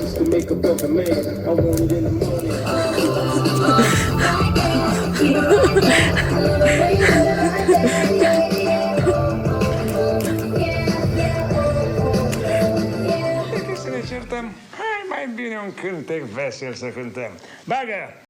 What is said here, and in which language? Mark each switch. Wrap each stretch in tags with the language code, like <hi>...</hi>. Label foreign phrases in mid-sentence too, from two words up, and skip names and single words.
<en>make a broken man. I want it in the morning.</en> <ro>Dacă să ne certăm, hai mai bine un cântec vesel să cântăm. Bagă!</ro>